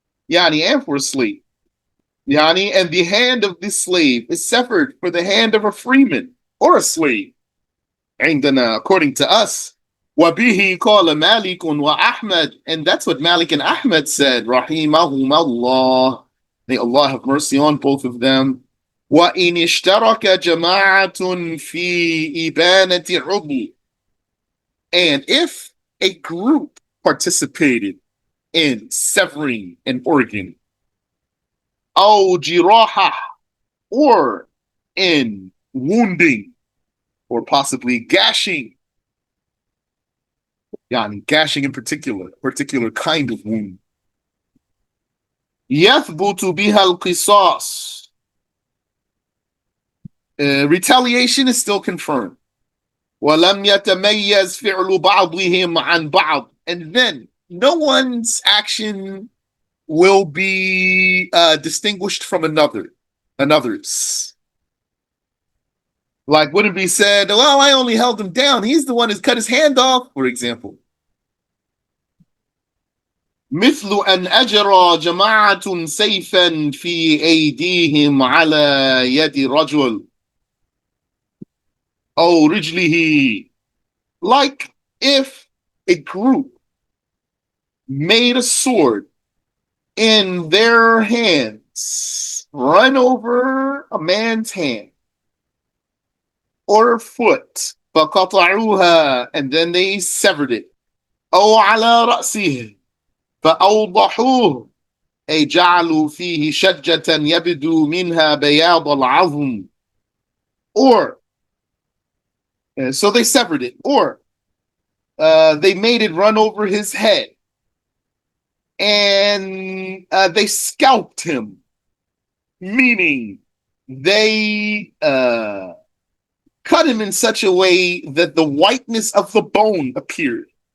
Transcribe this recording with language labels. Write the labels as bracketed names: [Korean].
[English] And for a slave. And the hand of this slave is severed for the hand of a freeman or a slave. [Arabic] عندنا, [English] according to us. [Arabic] وبه قال مالك وأحمد. [English] And that's what Malik and Ahmed said. [Arabic] رحمهم الله. [English] May Allah have mercy on both of them. [Arabic] وإن اشترك جماعة في إبانة عضو. [English] And if a group participated in severing an organ, [Arabic] أو جراحة, [English] or in wounding, or possibly gashing, gashing in particular kind of wound, [Arabic] يثبت بها القصاص. [English] Retaliation is still confirmed. [Arabic] وَلَمْ يَتَمَيَّزْ فِعْلُ بَعْضِهِمْ عَنْ بَعْضٍ. [English] And then no one's action will be distinguished from another's. Like, wouldn't be said, well, I only held him down. He's the one who's cut his hand off, for example. [Arabic] مثل أن أجرى جماعة سيفا في أيديهم على يد رجل. Oh, رجله. [English] Like if a group made a sword in their hands, run over a man's hand or foot, [Arabic] فقطعوها, [English] and then they severed it. [Arabic] أو على رأسه فأوضحوه, أي جعلوا فيه شجة يبدو منها بياض العظم. [English] Or so they severed it, or they made it run over his head, and they scalped him, meaning they cut him in such a way that the whiteness of the bone appeared.